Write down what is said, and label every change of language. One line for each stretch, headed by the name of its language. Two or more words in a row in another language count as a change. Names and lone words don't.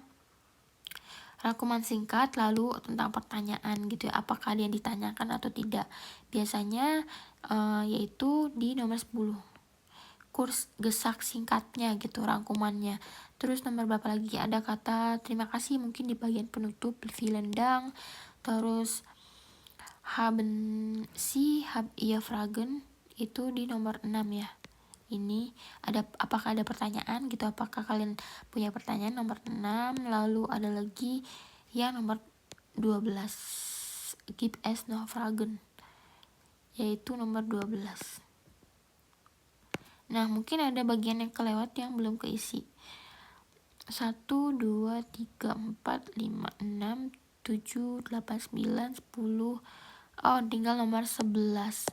Indonesian: Rangkuman singkat lalu tentang pertanyaan gitu ya, apakah yang ditanyakan atau tidak. Biasanya yaitu di nomor 10
German: kurs gesak
Indonesian: singkatnya gitu, rangkumannya. Terus nomor berapa lagi, ada kata terima kasih mungkin di bagian penutup,
German: vielen Dank. Terus haben ihr Fragen,
Indonesian: itu di nomor 6 ya. Ini apakah ada pertanyaan gitu, apakah kalian punya pertanyaan, nomor 6. Lalu ada lagi yang nomor 12,
German: gibt es noch Fragen,
Indonesian: yaitu nomor 12. Nah, mungkin ada bagian yang kelewat yang belum keisi. 1, 2, 3, 4, 5, 6, 7, 8, 9, 10. Oh, tinggal nomor 11.